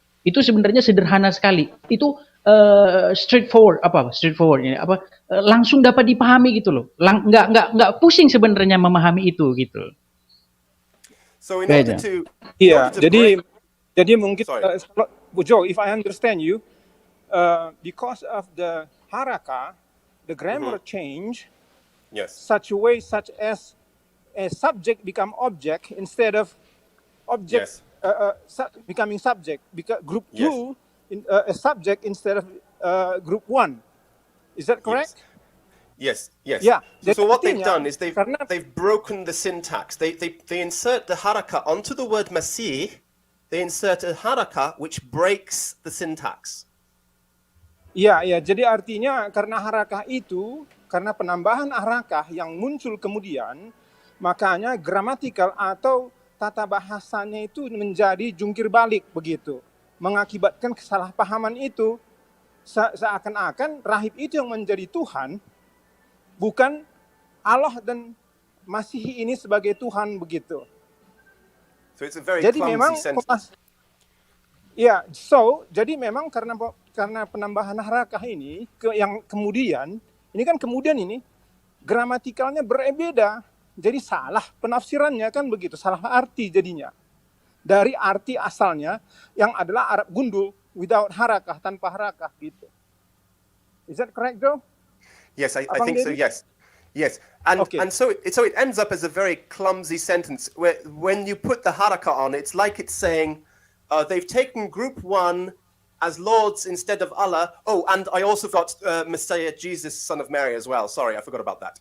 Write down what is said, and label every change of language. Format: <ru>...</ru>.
<id>Itu sebenarnya sederhana sekali. Itu straightforward ini langsung dapat dipahami gitu loh. Nggak pusing sebenarnya memahami itu gitu.</id> <en>So in order to</en> <id>jadi mungkin Joe,</id> <en>if I understand you, because of the haraka, the grammar change, such as a subject become object instead of object becoming subject. Because group 2 a subject instead of group 1. Is that correct? Yes. Yeah. So what they've done is they've broken the syntax. They insert the haraka onto the word masih. They insert a haraka which breaks the syntax.</en> <id>Iya. Jadi artinya karena harakah itu, karena penambahan harakah yang muncul kemudian, makanya gramatikal atau tata bahasanya itu menjadi jungkir balik begitu. Mengakibatkan kesalahpahaman itu. Seakan-akan rahib itu yang menjadi Tuhan, bukan Allah dan Masihi ini sebagai Tuhan begitu.</id> <en>So it's a very</en> <id>jadi</id> <en>clumsy</en> <id>memang</id> <en>sentence.</en> <id>Jadi memang karena penambahan harakah ini yang kemudian ini gramatikalnya berbeda. Jadi salah penafsirannya kan begitu, salah arti jadinya. Dari arti asalnya yang adalah Arab gundul</id> <en>without harakah,</en> <id>tanpa harakah gitu.</id> <en>Is that correct, Joe? Yes, I think so. Yes. And so it ends up as a very clumsy sentence where when you put the haraka on, it's like it's saying they've taken group 1 as lords instead of Allah. Oh, and I also got Messiah Jesus, son of Mary as well. Sorry, I forgot about that.</en>